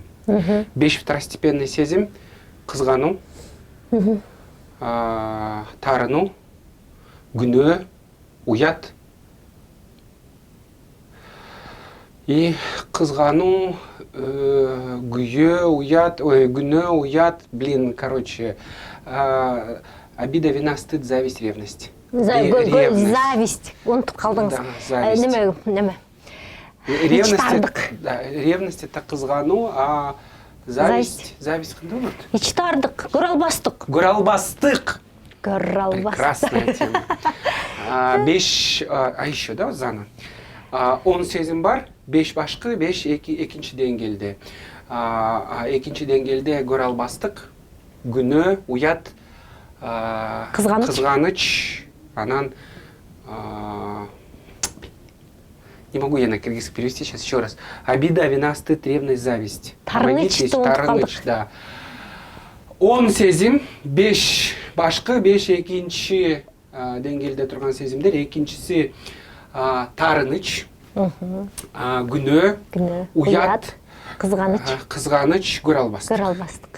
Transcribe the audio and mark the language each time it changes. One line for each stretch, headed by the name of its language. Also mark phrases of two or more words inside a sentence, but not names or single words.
Kyrgyz: 5 второстепенный сезим: кызгануу, таарынуу, күнөө, уят. И кызгануу, күнөө, уят,
Russian: короче, обида, вина, стыд, зависть, ревность. Зависть.
Kyrgyz: Унутуп калдыңыз. Неме?
Russian: Ревность это
Kyrgyz: кызгануу,
Russian: а зависть
Kyrgyz: кандай болот? Ичтардык, көрө албастык.
Russian: Прекрасная тема. 5, еще, да, зана.
Kyrgyz: 10 сезим бар, 5 башкы, 5 экинчи деңгээлде. Экинчи деңгээлде көрө албастык, күнөө, уят, кызганыч, анан
Russian: не могу я на киргизский перевести сейчас еще раз. Обида, вина, стыд, ревность, зависть.
Kyrgyz: Таарыныч, да. 10 сезим, 5 башкы, 5 экинчи деңгээлде турган сезимдер. Экинчиси таарыныч, күнөө, уят, кызганыч, көрө албастык.